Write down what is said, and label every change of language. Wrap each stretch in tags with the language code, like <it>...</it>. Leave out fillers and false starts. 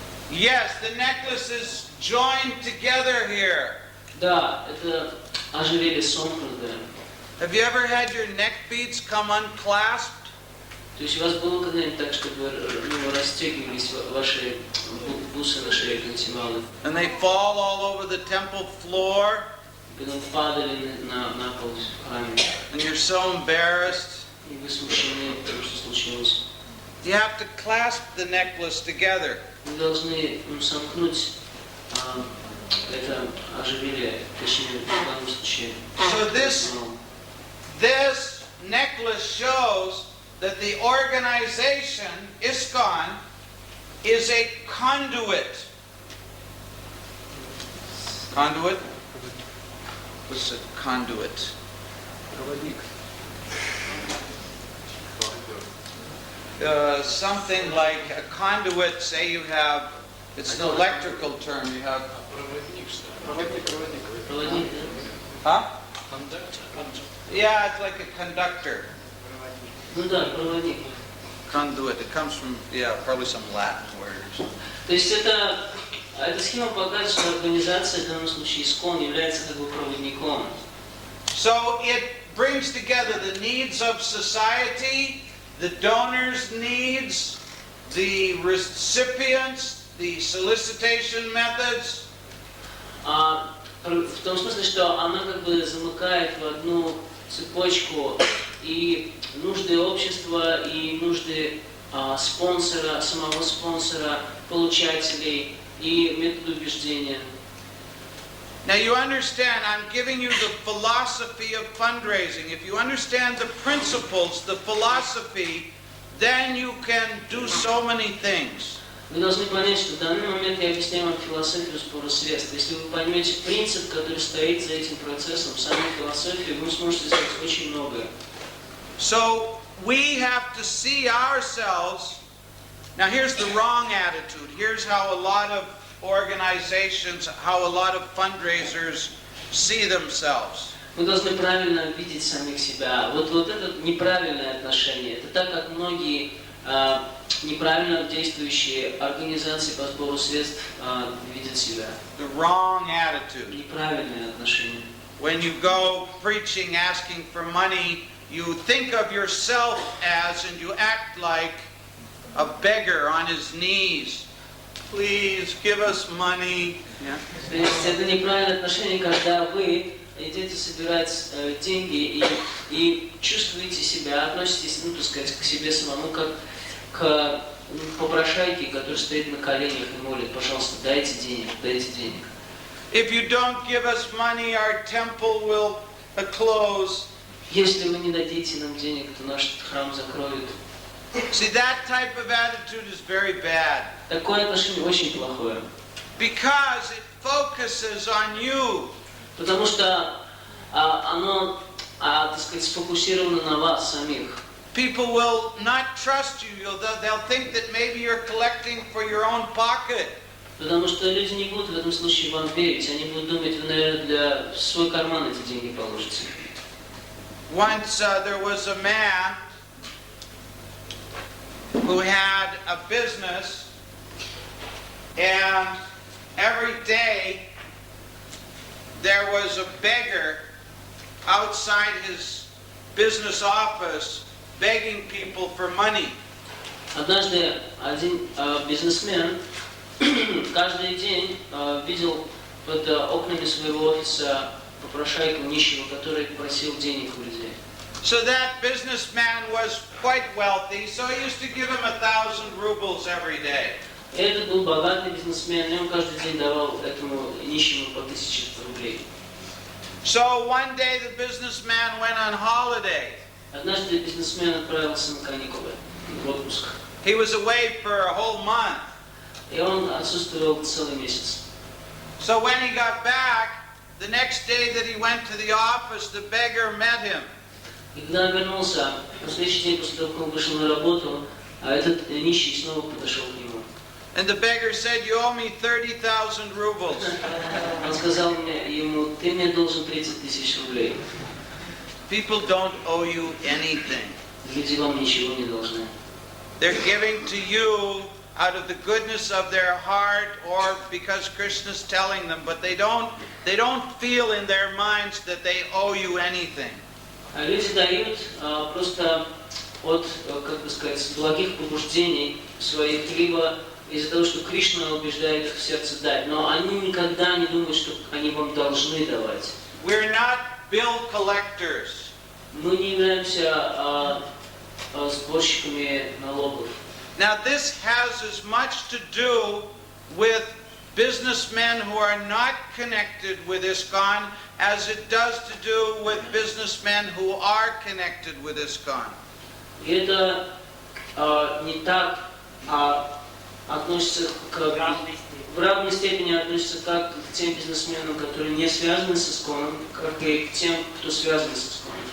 <en>Yes, the necklace is joined together here.</en> <ru>Да, это ожерелье сомкнутое.</ru> <en>Have you ever had your neck beads come unclasped?</en> <ru>То есть у вас было когда-нибудь так, чтобы расстегивались ваши бусы на шее, кантималы,</ru> <en>And they fall all over the temple floor,</en> <ru>потом падали на пол в храме,</ru> <en>and you're so embarrassed.</en> <ru>и вы смущены тем, что случилось.</ru> <en>You have to clasp the necklace together.</en> <ru>Вы должны сомкнуть это ожерелье, точнее, в данном случае.</ru> <en>So this necklace shows that the organization, ISKCON, is a conduit. Conduit? What's a conduit? Something like a conduit, say you have, it's an electrical term, you have...</en> <ru>Проводник, Huh?</ru> <en>Yeah, it's like a conductor.</en> <ru>ну да, проводник.</ru> <en>Conduit, it comes from, probably some Latin word or something.</en> <ru>То есть эта схема показывает, что организация, в данном случае ИСККОН, является как бы проводником.</ru> <en>So it brings together the needs of society, the donors' needs, the recipients, the solicitation methods.</en> <ru>В том смысле, что она как бы замыкает в одну цепочку и нужды общества, и нужды спонсора, самого спонсора, получателей, и методы убеждения.</ru> <en>Now you understand, I'm giving you the philosophy of fundraising. If you understand the principles, the philosophy, then you can do so many things.</en> <ru>Вы должны понять, что в данный момент я объясняю вам философию сбора средств. Если вы поймете принцип, который стоит за этим процессом, самой философии, вы сможете сделать очень многое.</ru> <en>So we have to see ourselves. Now here's the wrong attitude. Here's how a lot of organizations, how a lot of fundraisers see themselves.</en> <ru>Мы должны правильно видеть самих себя. Вот это неправильное отношение. Это так, как многие неправильно действующие организации по сбору средств видят себя.</ru> <en>The wrong attitude.</en> <ru>Неправильное отношение.</ru> <en>When you go preaching, asking for money, you think of yourself as, and you act like a beggar on his knees. Please give us money. Yeah.</en> <ru>То есть это неправильное отношение, когда вы идете собирать деньги и чувствуете себя, относитесь, так сказать, к себе самому как к попрошайке, который стоит на коленях и молит: пожалуйста, дайте денег, дайте денег.</ru> <en>If you don't give us money, our temple will close.</en> <ru>Если вы не дадите нам денег, то наш храм закроют.</ru> <en>See, that type of attitude is very bad.</en> <ru>Такое отношение очень плохое.</ru> <en>Because it focuses on you.</en> <ru>Потому что оно, так сказать, сфокусировано на вас самих.</ru> <en>People will not trust you. They'll think that maybe you're collecting for your own pocket.</en> <ru>Потому что люди не будут в этом случае вам верить. Они будут думать, вы, наверное, в свой карман эти деньги положите.</ru> <en>Once there was a man who had a business, and every day there was a beggar outside his business office begging people for money.</en> <ru>Однажды один бизнесмен каждый день видел под окнами своего офиса попрошайку нищего, который просил денег у людей.</ru> <en>So that businessman was quite wealthy, so he used to give him 1,000 rubles every day.</en> <ru>Этот был богатый бизнесмен, и он каждый день давал этому нищему по 1000 рублей.</ru> <en>So one day the businessman went on holiday.</en> <ru>Однажды бизнесмен отправился на каникулы, в отпуск.</ru> <en>He was away for a whole month.</en> <ru>И он отсутствовал целый месяц.</ru> <en>So when he got back, the next day that he went to the office, the beggar met him.</en> <ru>И когда он вернулся, на следующий день после того, как он вышел на работу, этот нищий снова подошел к нему.</ru> <en>And the beggar said, "You owe me 30,000 rubles."</en> <ru>Он сказал ему: ты мне должен 30 тысяч рублей.</ru> <en>People don't owe you anything.</en> <ru>Люди вам ничего не должны.</ru> <en>They're giving to you out of the goodness of their heart or because Krishna's telling them, but they don't feel in their minds that they owe you anything.</en> <ru>Люди дают просто от, как бы сказать, благих побуждений своих, либо из-за того, что Кришна убеждает их в сердце дать, но они никогда не думают, что они вам должны давать.</ru> <en>We're not bill collectors.</en> <ru>Мы не являемся сборщиками налогов.</ru> <en>Now this has as much to do with businessmen who are not connected with ISKCON as it does to do with businessmen who are connected with ISKCON.</en> <ru>И это не так, относится в равной степени относится как к тем бизнесменам, которые не связаны с ISKCON, как и к тем, кто связан с ISKCON.</ru>